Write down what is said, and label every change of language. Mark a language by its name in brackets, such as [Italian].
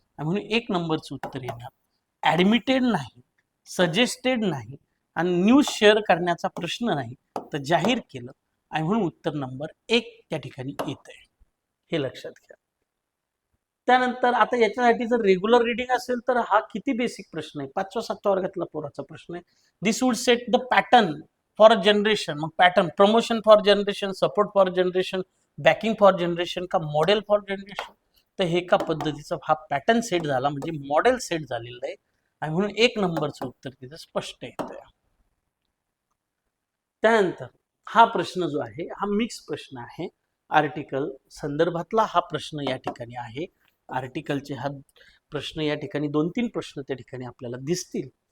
[Marathi] म्हणून 1 नंबरचं उत्तर येणार. ऍडमिटेड नाही, सजेस्टेड नाही आणि न्यूज शेअर करण्याचा प्रश्न नाही, तर जाहीर केलं आणि म्हणून उत्तर नंबर 1 त्या ठिकाणी येत आहे. हे लक्षात घ्या. त्यानंतर आता याच्यासाठी जर रेग्युलर रिडिंग असेल तर हा किती बेसिक प्रश्न आहे, 5वा-7वा वर्गातला पोराचा प्रश्न आहे. [English] This would set the pattern for generation. मग pattern promotion for generation, support for generation, backing for generation का model for generation. [Marathi] तर हे एका पद्धतीचा हा पॅटर्न सेट झाला, म्हणजे मॉडेल सेट झालेलं आहे आणि म्हणून 1 नंबरचं उत्तर तिथं स्पष्ट येतं. त्यानंतर हा प्रश्न जो आहे हा मिक्स प्रश्न आहे. आर्टिकल संदर्भातला हा प्रश्न या ठिकाणी आहे. आर्टिकलचे हा प्रश्न या ठिकाणी 2-3 प्रश्न त्या ठिकाणी आपल्याला दिसतील.